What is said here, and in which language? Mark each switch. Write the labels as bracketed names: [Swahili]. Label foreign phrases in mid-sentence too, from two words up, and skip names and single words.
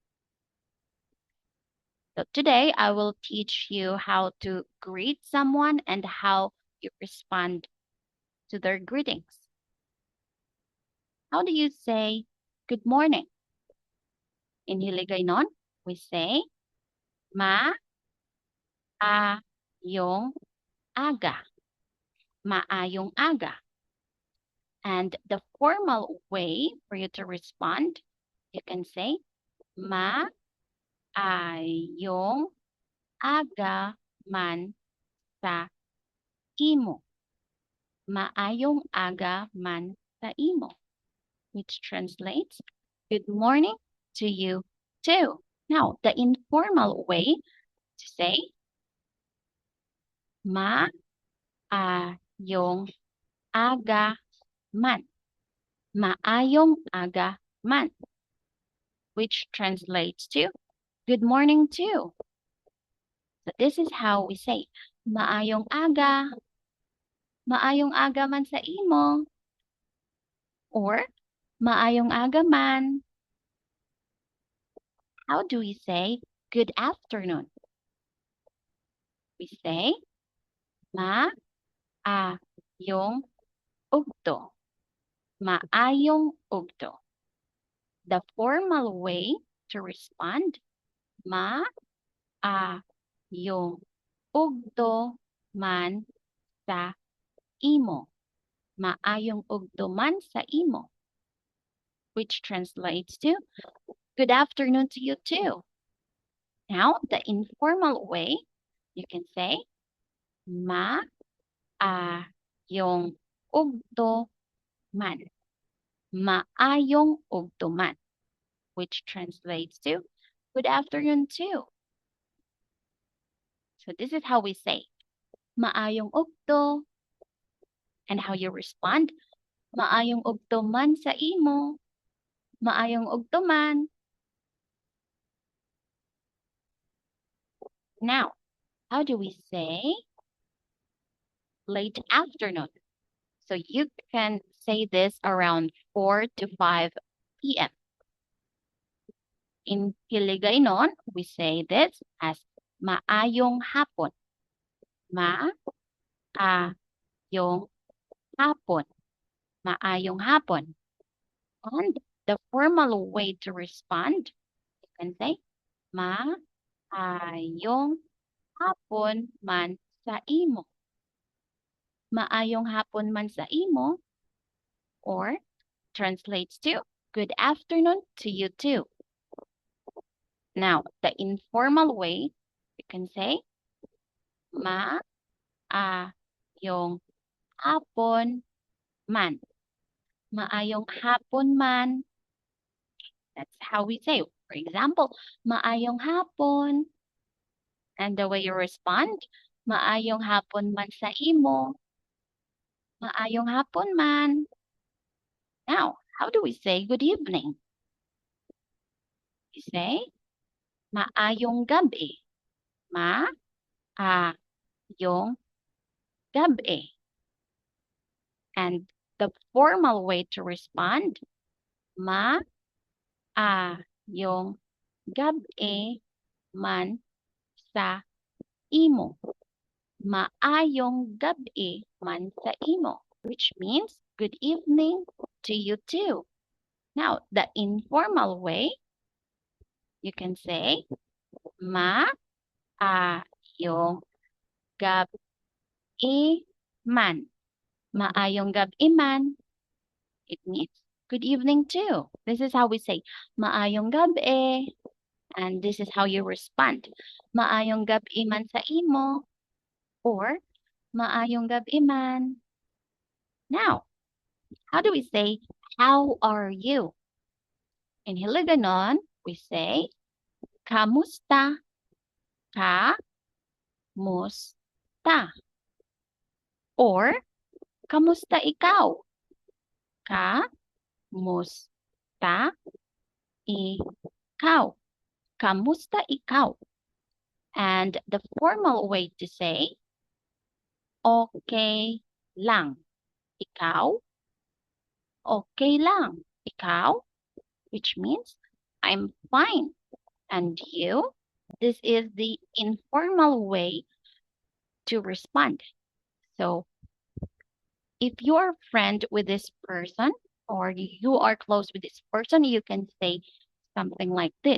[English] So today I will teach you how to greet someone and how you respond to their greetings. How do you say good morning? In Hiligaynon, we say [Hiligaynon] maayong aga. Maayong aga. [English] And the formal way for you to respond, you can say [Hiligaynon] maayong aga man sa imo. Maayong aga man sa imo, [English] which translates good morning to you too. Now, the informal way to say [Hiligaynon] maayong aga man. Maayong aga man, [English] which translates to good morning too. So this is how we say [Hiligaynon] maayong aga. Maayong aga man sa imo. Or maayong aga man. [English] How do we say good afternoon? We say [Hiligaynon] maayong ugto. Maayong ugto. [English] The formal way to respond, [Hiligaynon] maayong ugto man sa imo. Maayong ugto man sa imo. [English] Which translates to good afternoon to you too. Now, the informal way, you can say [Hiligaynon] maayong ugto man. Maayong ugto man, [English] which translates to good afternoon too. So this is how we say [Hiligaynon] maayong ugto, [English] and how you respond, [Hiligaynon] maayong ugto man sa imo. Maayong ugto man. [English] Now, how do we say late afternoon? So you can say this around 4 to 5 p.m. In Hiligaynon, we say this as [Hiligaynon] maayong hapon. Maayong hapon. Maayong hapon. [English] And the formal way to respond, you can say [Hiligaynon] maayong hapon man sa imo. Maayong hapon man sa imo, [English] or translates to good afternoon to you too. Now, the informal way, you can say [Hiligaynon] maayong hapon man. Maayong hapon man. [English] That's how we say. For example, [Hiligaynon] maayong hapon. [English] And the way you respond, [Hiligaynon] maayong hapon man sa imo. Maayong hapon man. [English] Now, how do we say good evening? We say [Hiligaynon] maayong gabi. Maayong gabi. [English] And the formal way to respond, [Hiligaynon] maayong gabi man sa imo. Maayong gabi man sa imo, [English] which means good evening to you too. Now, the informal way, you can say [Hiligaynon] maayong gabi man. Maayong gabi man. [English] It means good evening too. This is how we say [Hiligaynon] maayong gabi. [English] And this is how you respond. [Hiligaynon] Maayong gabi man sa imo, or maayong gabi man. [English] Now, how do we say how are you? In Hiligaynon, we say Kamusta? [Hiligaynon] Kamusta? Or, kamusta ikaw? Kamusta ikaw? Kamusta ikaw? [English] And the formal way to say, [Hiligaynon] okay lang. Ikaw? Okay lang. Ikaw? [English] Which means, I'm fine. And you? This is the informal way to respond. So, if you're friend with this person or you are close with this person, you can say something like this.